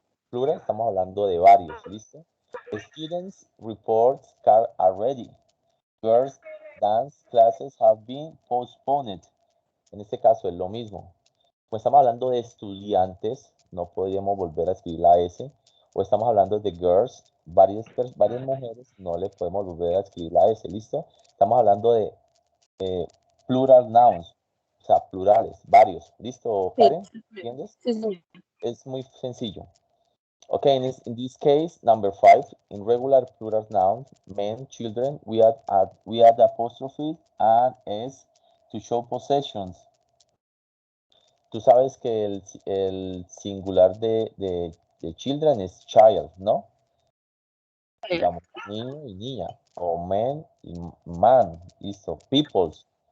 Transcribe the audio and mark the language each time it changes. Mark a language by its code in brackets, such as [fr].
[es] Plural, estamos hablando de varios, ¿listo? [en] Students reports are ready. Girls dance classes have been postponed. [es] En este caso es lo mismo. Pues estamos hablando de estudiantes, no podríamos volver a escribir la S. O estamos hablando de girls, varias mujeres, no le podemos volver a escribir la S, ¿listo? Estamos hablando de plural nouns, o sea, plurales, varios. ¿Listo, Karen? ¿Entiendes? Sí, sí. Es muy sencillo. [en] Okay, in this case, number 5, in regular plural nouns, men, children, we add apostrophe and S to show possessions. [es] Tú sabes que el singular de children es child, ¿no? Digamos, niño y niña, o men y man, listo, peoples.